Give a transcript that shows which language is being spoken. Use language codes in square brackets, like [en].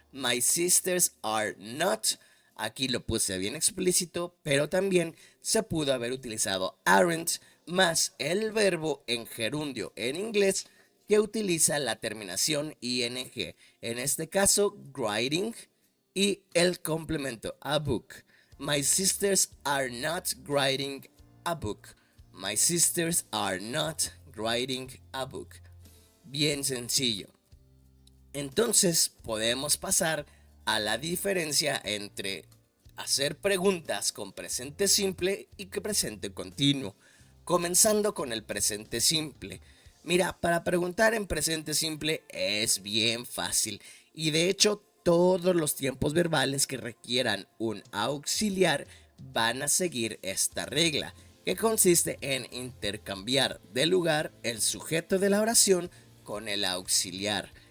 [en] My sisters are not. [es] Aquí lo puse bien explícito, pero también se pudo haber utilizado aren't más el verbo en gerundio en inglés que utiliza la terminación ing. En este caso, writing, y el complemento a book. [en] My sisters are not writing a book. My sisters are not writing a book. [es] Bien sencillo. Entonces podemos pasar a la diferencia entre hacer preguntas con presente simple y que presente continuo. Comenzando con el presente simple. Mira, para preguntar en presente simple es bien fácil, y de hecho todos los tiempos verbales que requieran un auxiliar van a seguir esta regla, que consiste en intercambiar de lugar el sujeto de la oración con el auxiliar.